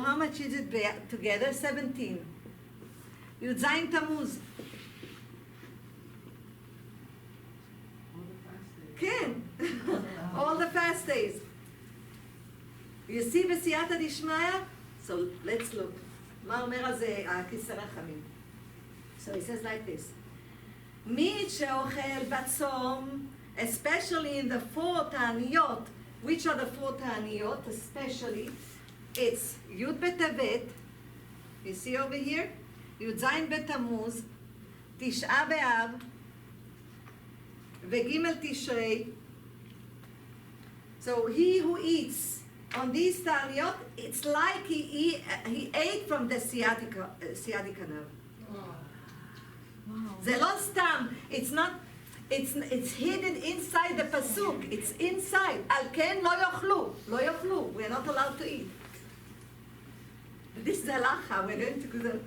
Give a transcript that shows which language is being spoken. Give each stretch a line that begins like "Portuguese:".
English: How much is it together? 17. Yud Zayin Tammuz. Ken. All the fast days. You see בסייעתא דשמיא? So let's look.
Hebrew: מה אומר על זה הכיסא רחמים?
English: So he says like this.
Hebrew: מי שאוכל בצום,
English: especially in the 4 תעניות, which are the 4 תעניות, especially, it's י' בטבת, you see over here,
Hebrew: י' זין בתמוז, תשעה באב, וג' תשרי.
English: So he who eats on these תעניות, it's like he ate from the sciatica nerve.
Hebrew: זה לא סתם,
English: it's not, it's hidden inside the pasuk. It's inside.
Hebrew: על כן לא יאכלו. לא יאכלו.
English: We're not allowed to eat. This is halacha. We're going to go to...